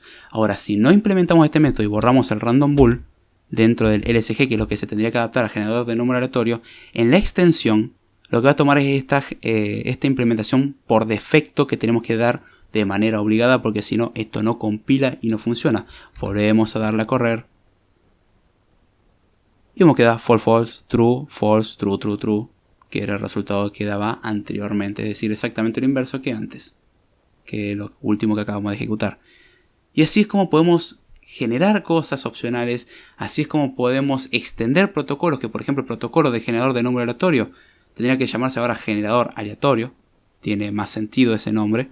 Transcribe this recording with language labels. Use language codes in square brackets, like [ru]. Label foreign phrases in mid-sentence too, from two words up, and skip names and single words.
[es] Ahora, si no implementamos este método y borramos el [en] random bool [es] dentro del LSG, que es lo que se tendría que adaptar al generador de número aleatorio, en la extensión lo que va a tomar es esta implementación por defecto que tenemos que dar de manera obligada, porque si no, esto no compila y no funciona. Volvemos a darle a correr. Y vemos que da [en] false, false, true, false, true, true, true, [es] que era el resultado que daba anteriormente, es decir, exactamente lo inverso que antes, que lo último que acabamos de ejecutar. Y así es como podemos generar cosas opcionales, así es como podemos extender protocolos, que por ejemplo el protocolo de generador de número aleatorio tendría que llamarse ahora generador aleatorio, tiene más sentido ese nombre.